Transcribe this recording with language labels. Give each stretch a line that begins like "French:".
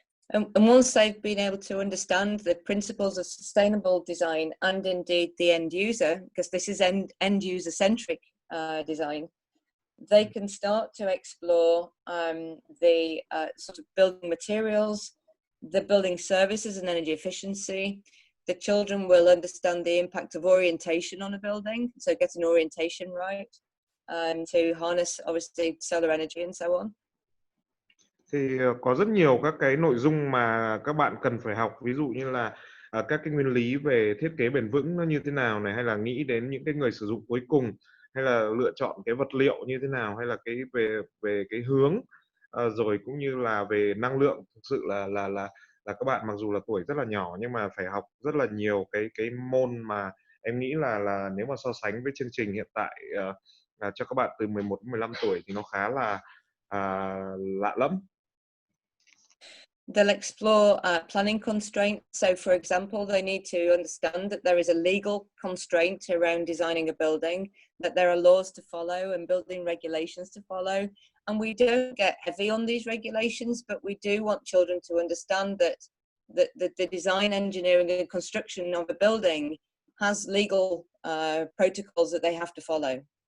English: And once they've been able to understand the principles of sustainable design and indeed the end user, because this is end user centric design, they can start to explore the sort of building materials, the building services and energy efficiency. The children will understand the impact of orientation on a building, so get an orientation right, to harness obviously solar energy and so on.
Vietnamese: Thì có rất nhiều các cái nội dung mà các bạn cần phải học, ví dụ như là các cái nguyên lý về thiết kế bền vững nó như thế nào này, hay là nghĩ đến những cái người sử dụng cuối cùng, hay là lựa chọn cái vật liệu như thế nào, hay là cái về cái hướng, rồi cũng như là về năng lượng. Thực sự là các bạn mặc dù là tuổi rất là nhỏ nhưng mà phải học rất là nhiều cái môn mà em nghĩ là nếu mà so sánh với chương trình hiện tại cho các bạn từ 11 đến 15 tuổi thì nó khá là lạ lẫm.
English: They'll explore planning constraints. So, for example, they need to understand that there is a legal constraint around designing a building, that there are laws to follow and building regulations to follow. And we don't get heavy on these regulations, but we do want children to understand that the design, engineering and construction of a building has legal protocols that they have to follow.